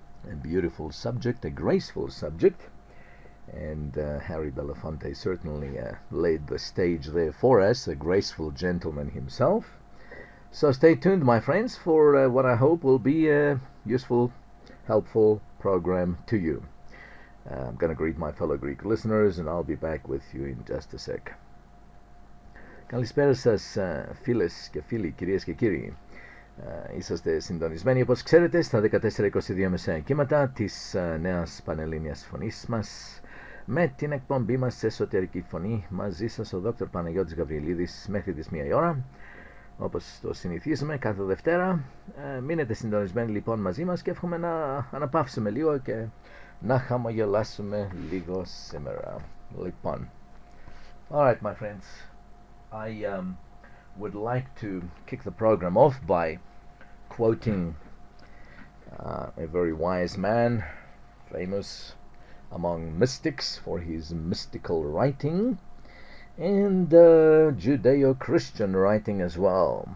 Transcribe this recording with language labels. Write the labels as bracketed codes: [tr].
[en] A beautiful subject, a graceful subject. And Harry Belafonte certainly laid the stage there for us, a graceful gentleman himself. So stay tuned, my friends, for what I hope will be a useful, helpful program to you. I'm going to greet my fellow Greek listeners, and I'll be back with you in just a sec. [el] Καλησπέρα σας, φίλες και φίλοι, κυρίες και κύριοι. Είσαστε συντονισμένοι, όπως ξέρετε, στα 1422 μεσαία κύματα της νέας πανελλήνιας φωνής μας, με την εκπομπή μας σε εσωτερική φωνή. Μαζί σας ο Δόκτωρ Παναγιώτης Γαβριελίδης μέχρι τις 1 η ώρα, όπως το συνηθίζουμε κάθε Δευτέρα. Μείνετε συντονισμένοι λοιπόν μαζί μας και εύχομαι να αναπαύσουμε λίγο και να χαμογελάσουμε λίγο σήμερα. Λοιπόν, [en] alright my friends, I would like to kick the program off by quoting a very wise man, famous among mystics for his mystical writing, and Judeo-Christian writing as well.